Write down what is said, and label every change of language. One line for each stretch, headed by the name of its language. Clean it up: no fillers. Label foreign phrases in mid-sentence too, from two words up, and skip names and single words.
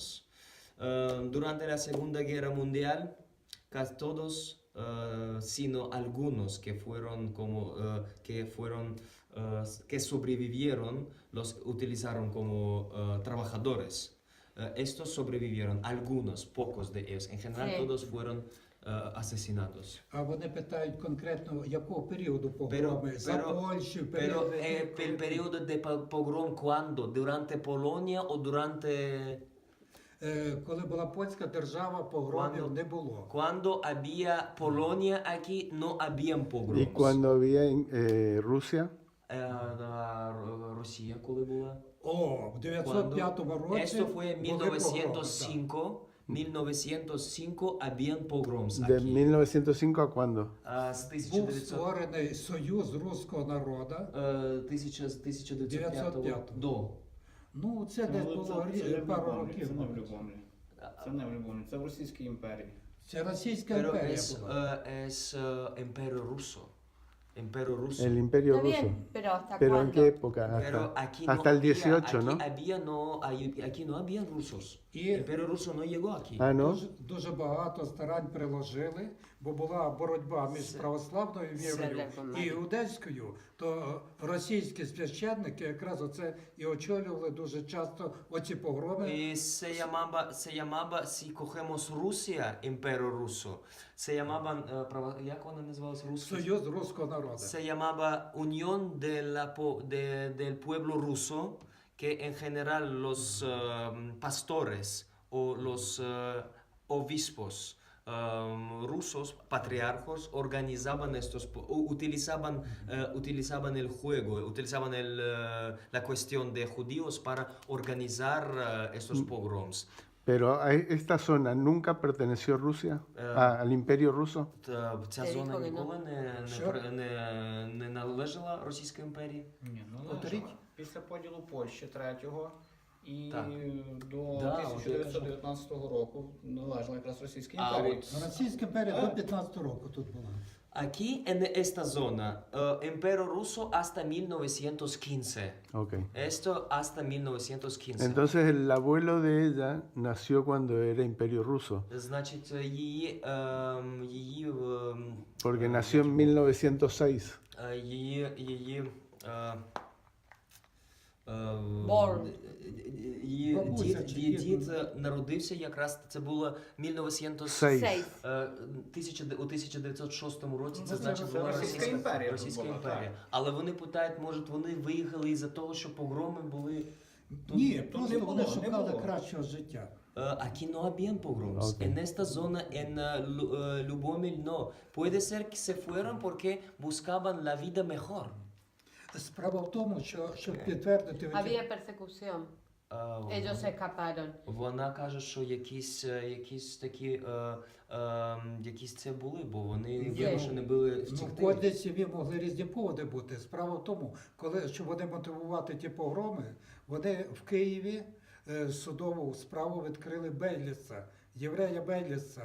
Spanish: Durante la Segunda Guerra Mundial, casi todos, sino algunos que fueron que sobrevivieron, los utilizaron como trabajadores. Estos sobrevivieron, algunos, pocos de ellos. En general, Sí. todos fueron asesinados.
Ukrainian: А вони питають конкретно, якого періоду погроми? За Польщу,
Spanish: Pero el periodo de pogrom, ¿cuándo? ¿Durante Polonia o durante...
Ukrainian: Коли була польська держава, погромів не було.
Spanish: Cuando había Polonia aquí, no habían pogroms. Y cuando había en Rusia,
Ukrainian: Росія, коли була? О, в 905 році
Spanish: Esto fue en
Ukrainian: були погроми,
Spanish: 1905. 1905 habían pogroms ¿de aquí. 1905 a cuándo?
Ukrainian: З Був 1900, створений Союз руського народу. 1905 до. Ну, це десь було пару років. Це не в Любомлі. Це не в Любомлі, це в Російській імперії. Це Російська
Spanish: Pero
Ukrainian: імперія
Spanish: es,
Ukrainian: була.
Spanish: es Imperio Ruso. Imperio Ruso. El Imperio Está Ruso. bien, pero ¿hasta ¿Pero en cuándo? qué época? Pero Hasta, aquí hasta el 18, aquí ¿no? Aquí no habían rusos. Y- El Imperio Ruso no llegó aquí. Ah, ¿no?
Ukrainian: Дуже багато старань приложили, бо була боротьба між православною вірою Це і іудейською, то російські священники якраз оце і очолювали дуже часто оці погроми.
Spanish: Y se llamaba, si cogemos Rusia, Imperio Ruso, se llamaban,
Ukrainian: як вони називалися русські? Союз руського народу.
Spanish: Se llamaba Unión del Pueblo Ruso, que en general los pastores o los obispos rusos, patriarcos, organizaban utilizaban el juego, utilizaban la cuestión de judíos para organizar estos pogroms. Pero a esta zona nunca perteneció Rusia, al Imperio Ruso.
Ukrainian: Ця Це зона ніколи, ну. ніколи Що? не належала Російській імперії. Ні, ну Повторіть. після поділу Польщі 3-го І Так. до Да, 1919 року належала якраз Російській А імперії. от Російська імперія до 15 року тут була.
Spanish: aquí en esta zona, Imperio Ruso hasta 1915. Ok. Esto hasta 1915. Entonces el abuelo de ella nació cuando era Imperio Ruso,
Ukrainian: Значить, її,
Spanish: porque nació en 1906.
Ukrainian: її Born. її Бабуся дід, чи її дід, дід народився якраз, це було 1906.
Spanish: Seis. Seis.
Ukrainian: У 1906 році, це Ну, значить це була Російська імперія тут Російська була, імперія. так. Але вони питають, може вони виїхали із-за того, що погроми були. Ні, не просто було, вони не шукали було. кращого життя.
Spanish: Aquí no habían pogroms. Ok. En esta zona, en Lubomil, no. Puede ser que se fueron porque buscaban la vida mejor.
Ukrainian: Справа в тому, що щоб підтвердити
Spanish: Había persecución. Ellos se escaparon.
Ukrainian: Вона каже, що якісь такі, якісь це були, бо вони вимушені були ну, в втекти. кожній сім'ї могли різні поводи бути. Справа в тому, щоб вони мотивувати ті погроми, вони в Києві судову справу відкрили Бейліса, єврея Бейліса.